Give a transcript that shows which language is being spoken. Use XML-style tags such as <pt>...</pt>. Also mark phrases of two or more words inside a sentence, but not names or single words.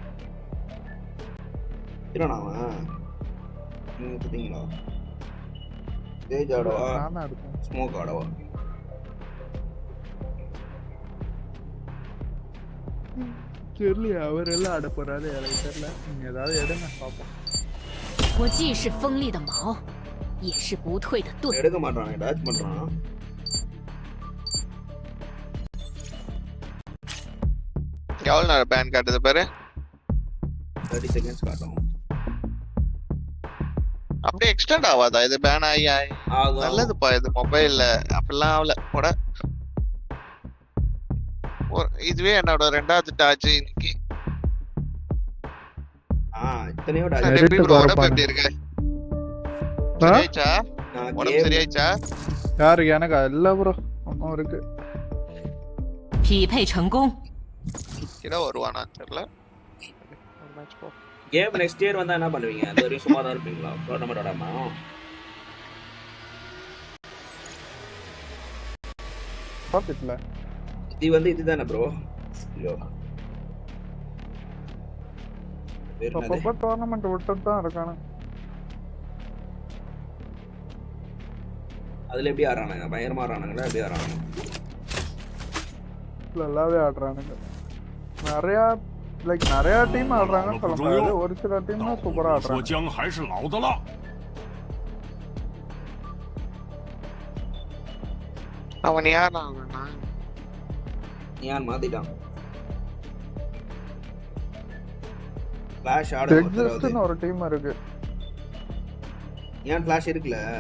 <ta>என்னடா அவன் நீங்க தெரியுங்களா ஸ்டேஜ் ஆடவா நானா எடுத்தேன். ஸ்மோக் ஆடவா தெரியல அவர் எல்லாம் ஆட போறாரு எனக்கு தெரியல. நீங்க ஏதாவது எடுங்க பாப்போம்.</ta> <zh>我既是锋利的矛，也是不退的盾。</zh> <ta>எடுக்க மாட்டான் டாச் பண்றான் எவ்வளவு நேரம் பேன் காட்டுது பாரு 30 செகண்ட்ஸ் காட்டும் அப்படியே எக்ஸ்டெண்ட் ஆகாதா இது பேன் ஆகி ஆகும் நல்லதுப்பா இது மொபைல்ல அப்படிலாம் ஆகல போட இதுவே என்னோட 2வது டாச் இன்னைக்கு இத்தனையோ எப்படி bro உடம்பு எப்படி இருக்கு சரியாச்சா உடம்பு சரியாச்சா யாரு எனக்கு இல்ல ப்ரோ ஒன்னும் இருக்கு</ta> <zh>匹配成功。</zh> <ta>கிட வருவானா தெரியல</ta> <en>game next year</en> <ta>வந்தா என்ன பண்ணுவீங்க அது வரையும் சும்மா தான் இருப்பீங்களா டோர்னமெண்ட் ஆடாம பாத்துட்டல இது வந்து இதுதானே ப்ரோ ஐயோ அப்பப்ப டோர்னமெண்ட் விட்டுட்டு தான் இருக்கானு அதுல எப்படி ஆடுறானுங்க பயங்கரமா ஆடுறானுங்களா எப்படி ஆடுறானுங்க நல்லாவே ஆடுறானுங்க நிறைய லைக் நிறைய டீம் ஆடுறாங்க சொல்ல முடியாது ஒரு சில டீம் தான் சூப்பரா ஆடுறாங்க</ta> <zh>江还是老的辣。</zh> <ta>அவன் யார் அவனா யார் மாத்திட்டான் ஃபிளாஷ் ஆட எக்ஸிஸ்ட்னு ஒரு டீம் இருக்கு ஏன் ஃபிளாஷ் இருக்குல</ta>